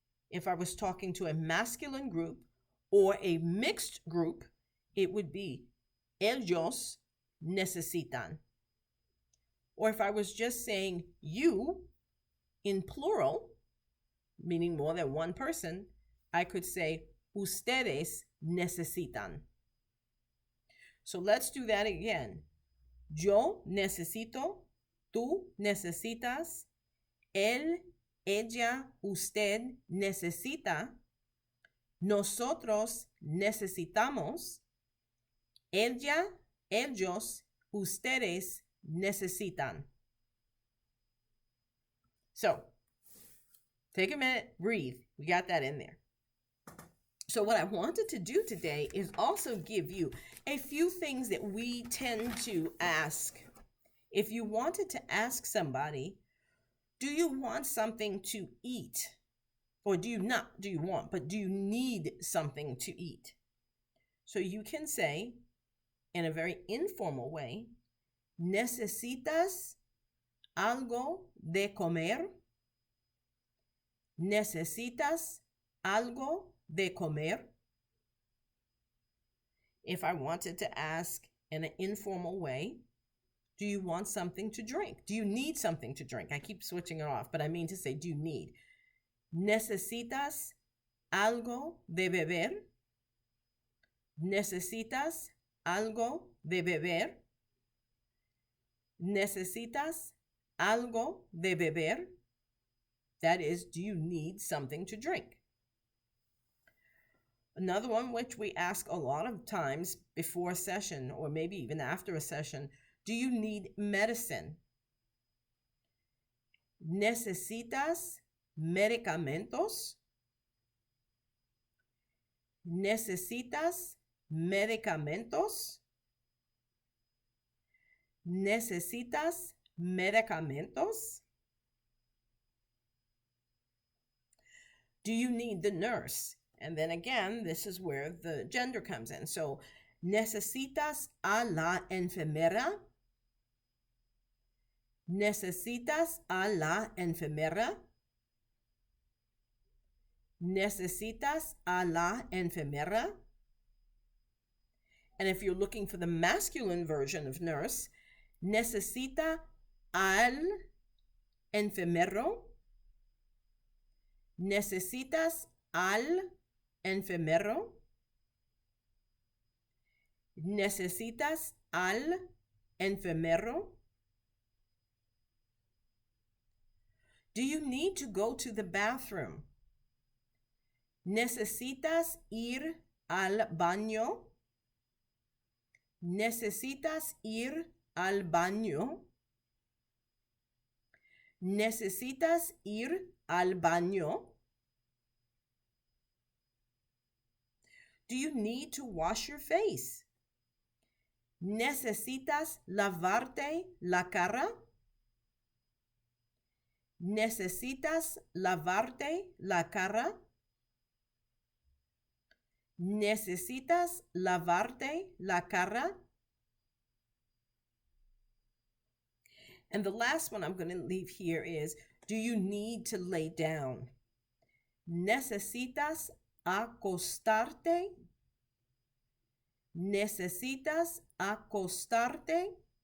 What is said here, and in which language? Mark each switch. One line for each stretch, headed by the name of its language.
English: If I was talking to a masculine group or a mixed group, it would be
Spanish: ellos necesitan.
English: Or if I was just saying you in plural, meaning more than one person, I could say
Spanish: ustedes necesitan.
English: So let's do that again.
Spanish: Yo necesito, tú necesitas, él, ella, usted necesita, nosotros necesitamos, ella, ellos, ustedes necesitan.
English: So, take a minute, breathe. We got that in there. So what I wanted to do today is also give you a few things that we tend to ask. If you wanted to ask somebody, do you want something to eat? Or do you need something to eat? So you can say, in a very informal way,
Spanish: ¿necesitas algo de comer? ¿Necesitas algo de comer?
English: If I wanted to ask in an informal way, do you want something to drink? Do you need something to drink? I keep switching it off, but I mean to say, do you need?
Spanish: ¿Necesitas algo de beber? ¿Necesitas algo de beber? ¿Necesitas algo de beber?
English: That is, do you need something to drink? Another one which we ask a lot of times before a session or maybe even after a session, do you need medicine?
Spanish: ¿Necesitas medicamentos? ¿Necesitas medicamentos? ¿Necesitas medicamentos?
English: Do you need the nurse? And then again, this is where the gender comes in.
Spanish: So, ¿necesitas a la enfermera? ¿Necesitas a la enfermera? ¿Necesitas a la enfermera?
English: And if you're looking for the masculine version of nurse,
Spanish: ¿necesita al enfermero? ¿Necesitas al enfermero? ¿Necesitas al enfermero?
English: Do you need to go to the bathroom?
Spanish: ¿Necesitas ir al baño? ¿Necesitas ir al baño? ¿Necesitas ir al baño?
English: Do you need to wash your face?
Spanish: ¿Necesitas lavarte la cara? ¿Necesitas lavarte la cara? ¿Necesitas lavarte la cara?
English: And the last one I'm going to leave here is, do you need to lay down?
Spanish: ¿Necesitas acostarte? ¿Necesitas acostarte?